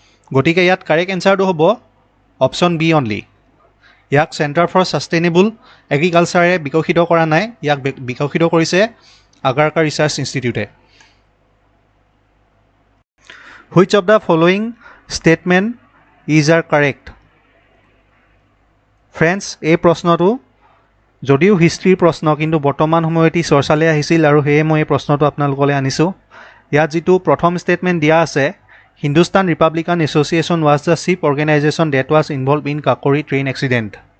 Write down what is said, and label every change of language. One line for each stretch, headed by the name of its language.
Assamese: গতিকে ইয়াত কাৰেক্ট এনচাৰটো হ'ব অপশ্যন বি অনলি। ইয়াক চেণ্টাৰ ফৰ ছাষ্টেইনেবল এগ্ৰিকালচাৰে বিকশিত কৰা নাই, ইয়াক বিকশিত কৰিছে Agarkar research ইনষ্টিটিউটে।
English: Which of the following statement is are correct?
Assamese: Friends, এই প্ৰশ্নটো যদিও হিষ্ট্ৰীৰ প্ৰশ্ন কিন্তু বৰ্তমান সময়ত ই চৰ্চালৈ আহিছিল আৰু সেয়ে মই এই প্ৰশ্নটো আপোনালোকলৈ আনিছোঁ। ইয়াত যিটো প্ৰথম ষ্টেটমেণ্ট দিয়া আছে
English: Hindustan Republican Association was the chief organisation that was involved in Kakori train accident.